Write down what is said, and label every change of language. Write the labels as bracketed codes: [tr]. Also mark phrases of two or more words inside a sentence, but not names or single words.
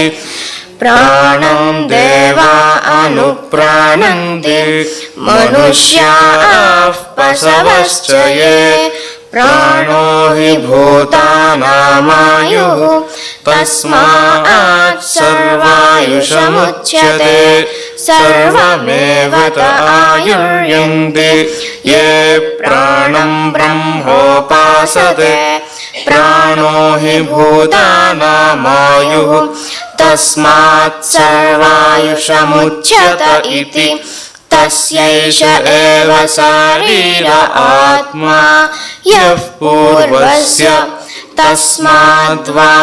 [sa] ప్రాణం దేవా అనుప్రాణంతి మనుష్యాః పశవశ్చ యే ప్రాణో హి భూతానామాయుః తస్మాత్ సర్వాయుషముచ్యతే సర్వమేవ ఆయుర్యంతి. యే ప్రాణం బ్రహ్మోపాసతే प्राणो हि भूतानामायुः तस्मात् सर्वायुषमुच्यत इति तस्यैष एव शरीर आत्मा यः पूर्वस्य तस्माद्वा